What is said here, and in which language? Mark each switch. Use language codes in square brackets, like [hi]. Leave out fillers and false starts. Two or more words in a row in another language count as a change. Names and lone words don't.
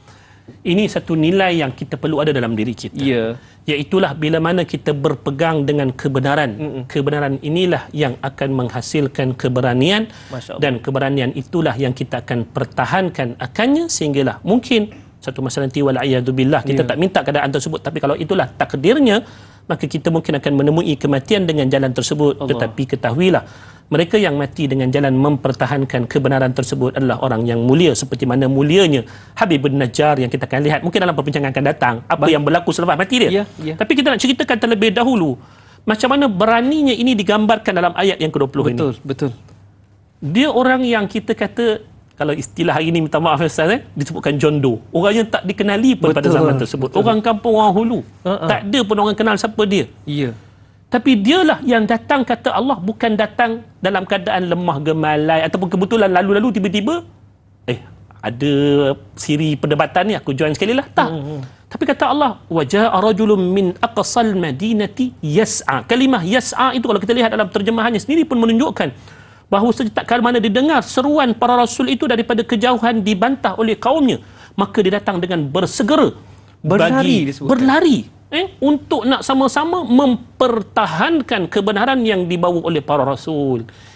[ms] Ini satu nilai yang kita perlu ada dalam diri kita. Iaitulah bila mana kita berpegang dengan kebenaran. Kebenaran inilah yang akan menghasilkan keberanian, dan keberanian itulah yang kita akan pertahankan akannya sehinggalah mungkin satu masa nanti [ar] والعياذ بالله [ms] kita tak minta keadaan tersebut, tapi kalau itulah takdirnya, maka kita mungkin akan menemui kematian dengan jalan tersebut. Tetapi ketahuilah, mereka yang mati dengan jalan mempertahankan kebenaran tersebut adalah orang yang mulia, seperti mana mulianya Habib An-Najjar yang kita akan lihat mungkin dalam perbincangan akan datang apa yang berlaku selepas mati dia. Tapi kita nak ceritakan terlebih dahulu macam mana beraninya ini digambarkan dalam ayat yang ke-20 ini. Betul. Dia orang yang kita kata, kalau istilah hari ini minta maaf Ustaz, disebutkan jondo. Orang yang tak dikenali pun pada zaman tersebut. Orang kampung, orang hulu. Tak ada pun orang kenal siapa dia. Tapi dialah yang datang, kata Allah, bukan datang dalam keadaan lemah gemalai ataupun kebetulan lalu-lalu tiba-tiba ada siri perdebatan ni aku join sekali lah. Tak. Tapi kata Allah, [ar] وجاء رجل من أقصا المدينة يسعى. [ms] Kalimah yas'a itu kalau kita lihat dalam terjemahannya sendiri pun menunjukkan bahawa sejak kala mana didengar seruan para rasul itu daripada kejauhan dibantah oleh kaumnya, maka dia datang dengan bersegera berlari untuk nak sama-sama mempertahankan kebenaran yang dibawa oleh para rasul.